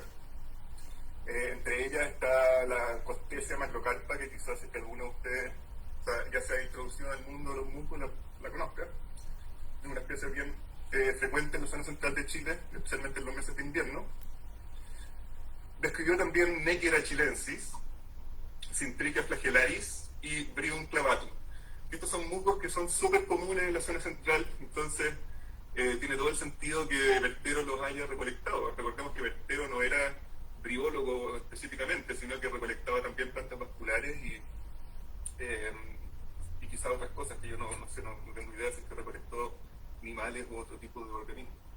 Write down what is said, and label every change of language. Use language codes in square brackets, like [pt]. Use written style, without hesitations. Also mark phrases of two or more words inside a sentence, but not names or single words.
[es] Entre ellas está la Costesia macrocarpa, que quizás si alguno de ustedes ya se ha introducido en el mundo de los musgos la conozca. Es una especie bien frecuente en la zona central de Chile, especialmente en los meses de invierno. Describió también Neckera chilensis, Syntrichia flagellaris y Bryum clavatum. Estos son musgos que son súper comunes en la zona central, entonces tiene todo el sentido que Bertero los haya recolectado. Recordemos que Bertero no era briólogo específicamente, sino que recolectaba también plantas vasculares y quizás otras cosas que yo no sé, no tengo idea si es que recolectó animales u otro tipo de organismos.